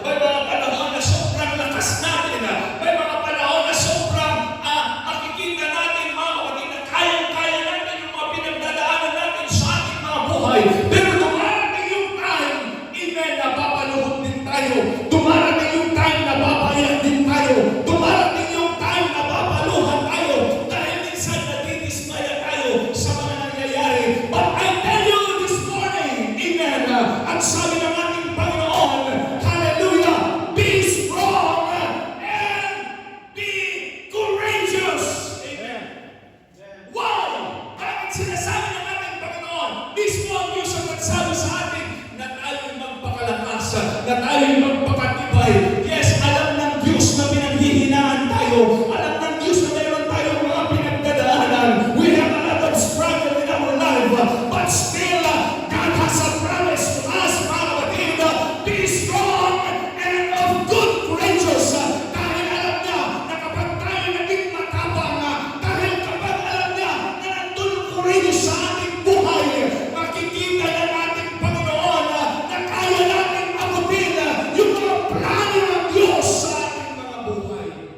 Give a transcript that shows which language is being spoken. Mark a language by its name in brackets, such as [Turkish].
[Filipino] May mga panahon na sobrang lakas natin. May mga panahon na sobrang makikita natin mga kapatid na kayang-kaya natin yung mga pinagdadaanan natin sa ating mga buhay. Pero dumarating yung time, amen, na papaluhod din tayo. Dumarating yung time na papayak din tayo. Dumarating yung time na papaluhan tayo. Dahil minsan nadidismaya tayo sa mga nangyayari. [English] But I tell you this morning, amen, [Filipino] at sabi ng ating Panginoon, [English] hallelujah, be strong and be courageous. [Filipino] Amen. Why? Bakit sinasabi ng ating Panginoon? Mismo ang Diyos ang nagsabi sa atin na tayo'y magpakalakas, na tayo'y magpakatibay. Yes, alam ng Diyos na pinanghihinaan tayo. Alam ng Diyos na mayroon tayong mga pinagdadaanan. [English] We have a lot of struggle in our life. But still, God has a promise to us, [Filipino] mga kapatid, [English] be strong and of good courageous. [Filipino] Dahil alam niya na kapag tayo naging matapang, dahil kapag alam niya na nandun courageous sa ating buhay, makikita ng ating Panginoon na kaya natin abutin yung mga plano ng Diyos sa ating mga buhay.